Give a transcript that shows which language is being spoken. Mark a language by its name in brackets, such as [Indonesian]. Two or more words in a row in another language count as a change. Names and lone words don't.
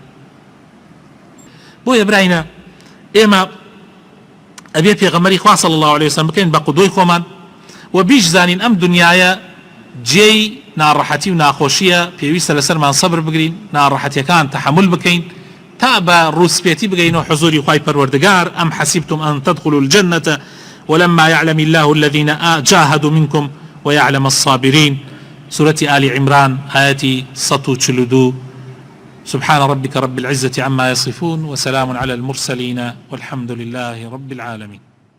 [Central Kurdish] بۆیە براینە ئێمە ئەبێ پێغەمبەری خوا [Arabic] صلی الله عليه وسلم [Central Kurdish] بکەین بە قودوەی خۆمان و بیش زانین ئەم دنیایە جێی ناڕەحەتی و ناخۆشیە، پێویستە لەسەرمان سەبر بگرین، ناڕەحەتیەکان تەحمل بکەین تا بە ڕووسپێتی بگەین و حضوری خوای پەروەردگار. [Arabic] ئەم حەسیبتم ئەن تدخلوا الجنة ولما يعلم الله الذين جاهدوا منكم ويعلم الصابرين. سورة آل عمران آية 142. سبحان ربك رب العزة عما يصفون وسلام على المرسلين والحمد لله رب العالمين.